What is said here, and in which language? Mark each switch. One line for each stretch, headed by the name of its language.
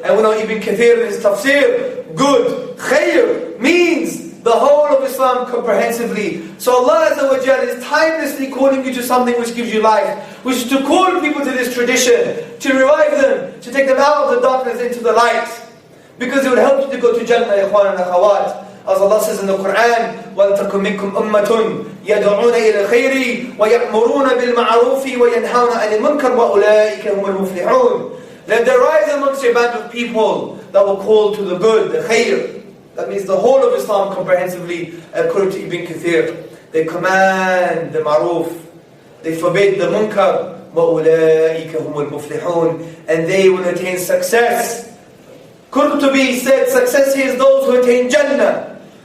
English: And we know Ibn Kathir in his tafsir, good, khayr, means the whole of Islam comprehensively. So Allah Azza wa Jalla is timelessly calling you to something which gives you life, which is to call people to this tradition, to revive them, to take them out of the darkness into the light. Because it will help you to go to Jannah, ikhwan and akhawat.
Arabic: As Allah says in the Quran, وَلْتَكُمْ مِنْكُمْ أُمَّةٌ يَدْعُونَ إِلَى الْخَيْرِ وَيَأْمُرُونَ بِالْمَعْرُوفِ وَيَنْهَوْنَ عَنِ الْمُنْكَرِ وَأُولَٰئِكَ هُمُ الْمُفْلِحُونَ.
English: Let there rise amongst a band of people that will call to the good, the khayr. That means the whole of Islam comprehensively, according to Ibn Kathir. They command the ma'roof, they forbid the munkar,
Arabic: وَأُولَٰئِكَ هُمُ الْمُفْلِحُونَ.
English: And they will attain success. Qurtubi said, success here is those who attain Jannah.